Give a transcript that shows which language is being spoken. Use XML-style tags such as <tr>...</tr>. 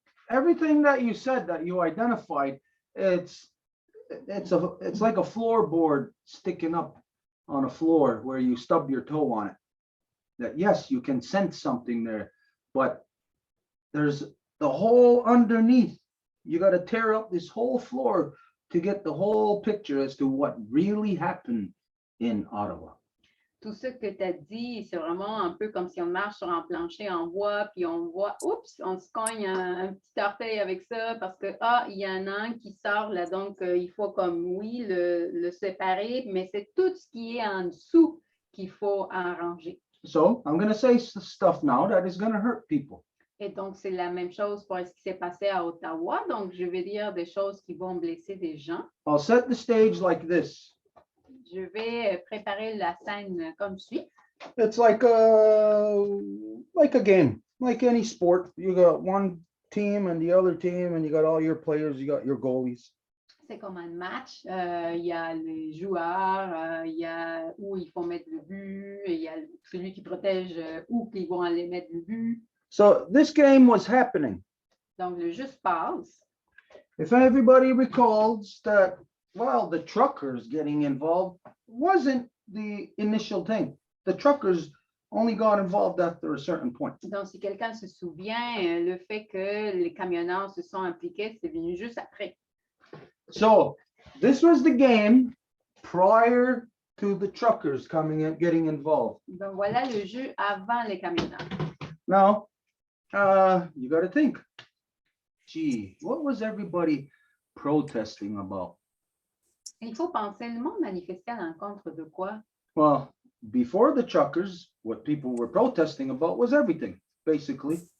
<en>Everything that you said, that you identified, it's like a floorboard sticking up on a floor where you stub your toe on it. That yes, you can sense something there, but there's the whole underneath. You got to tear up this whole floor to get the whole picture as to what really happened in Ottawa.</en> <fr>tout ce que tu as dit, c'est vraiment un peu comme si on marche sur un plancher en bois, puis on voit, oups, on se cogne un petit orteil avec ça parce que, il y en a un qui sort là, donc il faut comme, oui, le séparer, mais c'est tout ce qui est en dessous qu'il faut arranger.</fr> <en>So I'm going to say stuff now that is going to hurt people.</en> <fr>Et donc, c'est la même chose pour ce qui s'est passé à Ottawa. Donc, je vais dire des choses qui vont blesser des gens.</fr> <en>I'll set the stage like this.</en> <fr>Je vais préparer la scène comme suit.</fr> <en>It's like a game, like any sport. You got one team and the other team, and you got all your players, you got your goalies.</en> <fr>C'est comme un match. Il y a les joueurs, il y a où il faut mettre le but, et il y a celui qui protège où ils vont aller mettre le but.</fr> <en>So this game was happening.</en> <fr>Donc, le jeu se passe.</fr> <en>If everybody recalls that, well, the truckers getting involved wasn't the initial thing. The truckers only got involved after a certain point.</en> <fr>Donc, si quelqu'un se souvient, le fait que les camionneurs se sont impliqués, c'est venu juste après.</fr> <en>So this was the game prior to the truckers coming and getting involved.</en> <fr>Donc, voilà le jeu avant les camionneurs.</fr> <en>Now, you got to think, gee, what was everybody protesting about?</en> <fr>Il faut penser, le monde manifestait à l'encontre de quoi?</fr> <en>Well, before the truckers, what people were protesting about was everything, basically.</en>